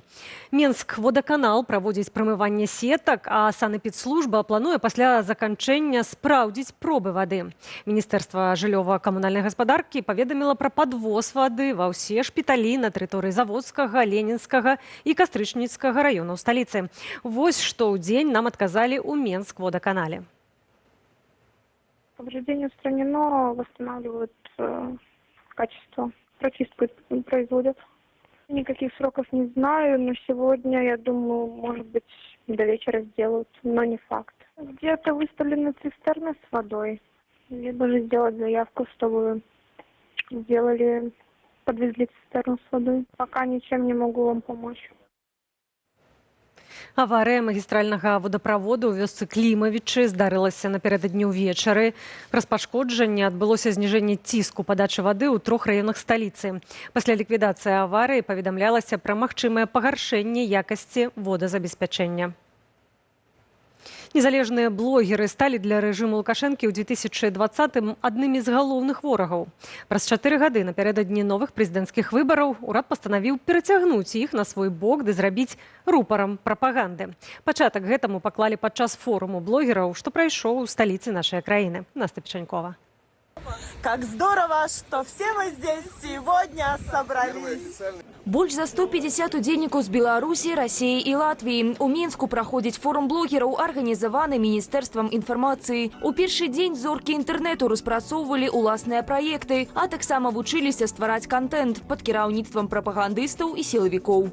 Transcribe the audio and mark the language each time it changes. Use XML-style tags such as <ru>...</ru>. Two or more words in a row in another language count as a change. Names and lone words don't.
<be>Менск водаканал праводзіць прамыванне сетак, а санэпідслужба плануе пасля заканчэння спраўдзіць пробы вады. Міністэрства жыллёва-камунальнай гаспадаркі паведаміла пра падвоз вады ва ўсе шпіталі на тэрыторыі Заводскага, Ленінскага і Кастрычніцкага раёнаў сталіцы. Вось што ў дзень нам адказалі ў Менск-водаканале.</be> <ru>Повреждение устранено, восстанавливают качество. Прочистку производят. Никаких сроков не знаю, но сегодня, я думаю, может быть, до вечера сделают, но не факт. Где-то выставлены цистерны с водой. Либо же сделать заявку, чтобы сделали, подвезли цистерну с водой. Пока ничем не могу вам помочь.</ru> <be>Аварыя магістральнага водаправоду ў вёсцы Клімавічы здарылася напярэдадні ўвечары. Праз пашкоджанне адбылося зніжэнне ціску падачы вады ў 3 раёнах сталіцы. Пасля ліквідацыі аварыі паведамлялася пра магчымае пагаршэнне якасці водазабеспячэння. Незалежныя блогеры сталі для рэжыму Лукашэнкі ў 2020-м аднымі з галоўных ворагаў. Праз 4 гады напярэдадні новых прэзідэнцкіх выбараў урад пастанавіў перацягнуць іх на свой бок ды зрабіць рупарам прапаганды. Пачатак гэтаму паклалі падчас форуму блогераў, што прайшоў у сталіцы нашай краіны. Настя Печанькова.</be> <ru>Как здорово, что все мы здесь сегодня собрались.</ru> <be>Больш за 150 удзельнікаў з Беларусі, Расіі і Латвіі. У Мінску праходзіць форум блогераў, арганізаваны Міністэрствам інфармацыі. У першы дзень зоркі інтэрнэту распрацоўвалі ўласныя праекты, а таксама вучыліся ствараць контент пад кіраўніцтвам прапагандыстаў і сілавікоў.</be>